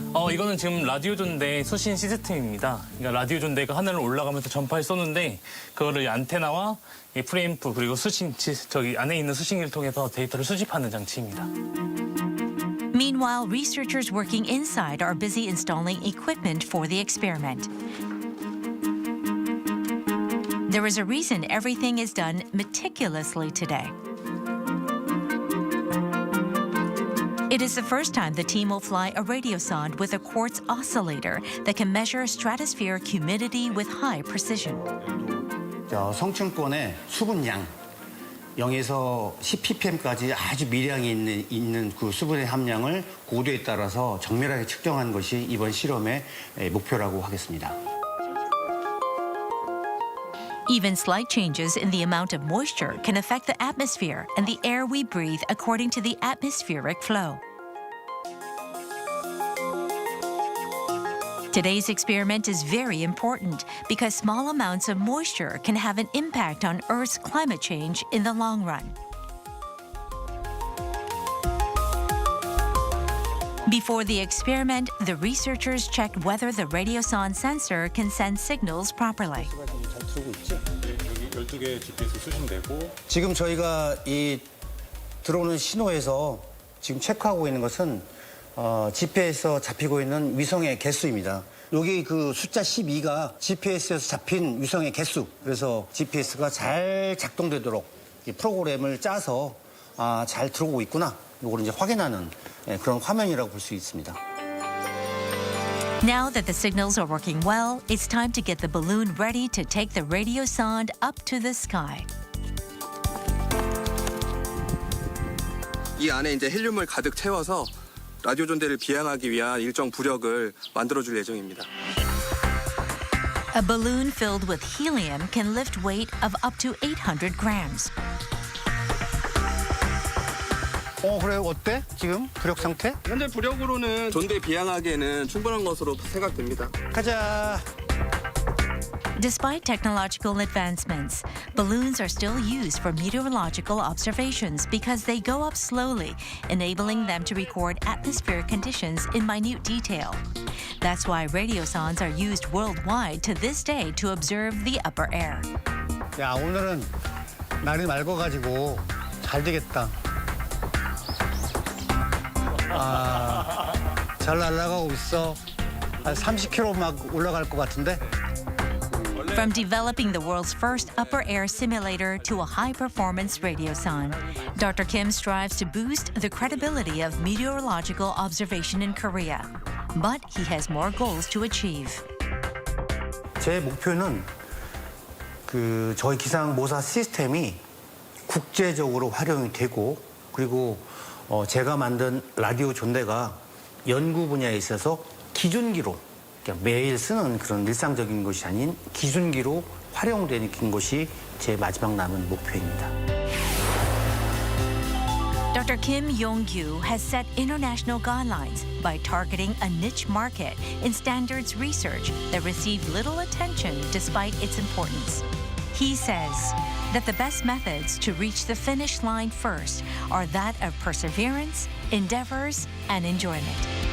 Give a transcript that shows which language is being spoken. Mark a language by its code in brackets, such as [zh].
[ko] 이거는 지금 라디오 존대 수신 시스템입니다. 그러니까 라디오 존대가 하늘을 올라가면서 전파를 쏘는데 그거를 안테나와 이 프리앰프 그리고 저기 안에 있는 수신기를 통해서 데이터를 수집하는 장치입니다. [en] Meanwhile, researchers working inside are busy installing equipment for the experiment. There is a reason everything is done meticulously today. It is the first time the team will fly a radiosonde with a quartz oscillator that can measure stratospheric humidity with high precision. [ko] 성층권의 수분량 0에서 10ppm까지 아주 미량이 있는 그 수분의 함량을 고도에 따라서 정밀하게 측정한 것이 이번 실험의 목표라고 하겠습니다. [en] Even slight changes in the amount of moisture can affect the atmosphere and the air we breathe according to the atmospheric flow. Today's experiment is very important because small amounts of moisture can have an impact on Earth's climate change in the long run. Before the experiment, the researchers checked whether the radiosonde sensor can send signals properly. [ko] 여기 12개 GPS 수신되고 지금 저희가 이 들어오는 신호에서 지금 체크하고 있는 것은 GPS에서 잡히고 있는 위성의 개수입니다. 여기 그 숫자 12가 GPS에서 잡힌 위성의 개수. 그래서 GPS가 잘 작동되도록 이 프로그램을 짜서 잘 들어오고 있구나. 이걸 이제 확인하는 그런 화면이라고 볼 수 있습니다. [en] Now that the signals are working well, it's time to get the balloon ready to take the radiosonde up to the sky. [ko] 이 안에 이제 헬륨을 가득 채워서 라디오 존대를 비행하기 위한 일정 부력을 만들어줄 예정입니다. [en] A balloon filled with helium can lift weight of up to 800 grams. [ko] 그래요? 어때? 지금 부력 상태? 현재 부력으로는 존대 비행하기에는 충분한 것으로 생각됩니다. 가자. [en] Despite technological advancements, balloons are still used for meteorological observations because they go up slowly, enabling them to record atmospheric conditions in minute detail. That's why radiosondes are used worldwide to this day to observe the upper air. [ko] 야, 오늘은 날이 맑아가지고 잘 되겠다. 잘 날아가고 있어. 한 30km 막 올라갈 것 같은데? [en] From developing the world's first upper air simulator to a high-performance radiosonde, Dr. Kim strives to boost the credibility of meteorological observation in Korea. But he has more goals to achieve. [ko] 제 목표는 저희 기상 모사 시스템이 국제적으로 활용이 되고 그리고 제가 만든 라디오 존대가 연구 분야에 있어서 기준기로 그러니까 매일 쓰는 그런 일상적인 것이 아닌 기준기로 활용되는 것이 제 마지막 남은 목표입니다. [en] Dr. Kim Yong-gyu has set international guidelines by targeting a niche market in standards research that received little attention despite its importance. He says that the best methods to reach the finish line first are that of perseverance, endeavors, and enjoyment.